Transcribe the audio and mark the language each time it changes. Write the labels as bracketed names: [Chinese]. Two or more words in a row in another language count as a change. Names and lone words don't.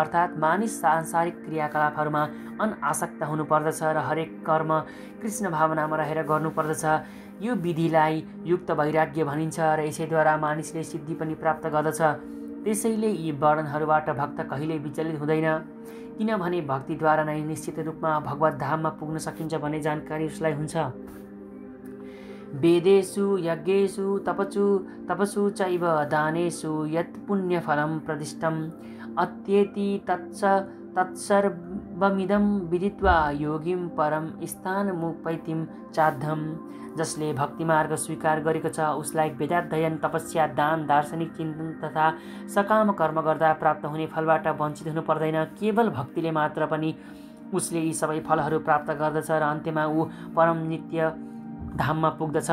[Nepali] अर्थात् मानिस सांसारिक क्रियाकलापहरूमा अनासक्त हुनुपर्दछ र हरेक कर्म कृष्ण भावनामा रहेर गर्नुपर्दछ। यो विधिलाई युक्त वैराग्य भनिन्छ र यसैद्वारा मानिसले सिद्धि पनि प्राप्त गर्दछ। त्यसैले यी वर्णनहरूबाट भक्त कहिल्यै विचलित हुँदैन, किनभने भक्तिद्वारा नै निश्चित रूपमा भगवत धाममा पुग्न सकिन्छ भन्ने जानकारी उसलाई हुन्छ। [Sanskrit] वेदेषु यज्ञेषु तपसु चैव दानेषु यत् पुण्यफलं प्रदिष्टम् अत्येति तत्सर्वमिदं विदित्वा योगिं परम स्थानमुपैतिं चाद्धम्। [Nepali] जसले भक्ति मार्ग स्वीकार गरेको छ उसलाई वेदाध्ययन, तपस्या, दान, दार्शनिक चिन्तन तथा सकाम कर्म गर्दा प्राप्त हुने फलबाट वञ्चित हुनु पर्दैन। केवल भक्तिले मात्र पनि उसले यी सबै फलहरू प्राप्त गर्दछ र अन्त्यमा ऊ परम नित्य धाममा पुग्दछ।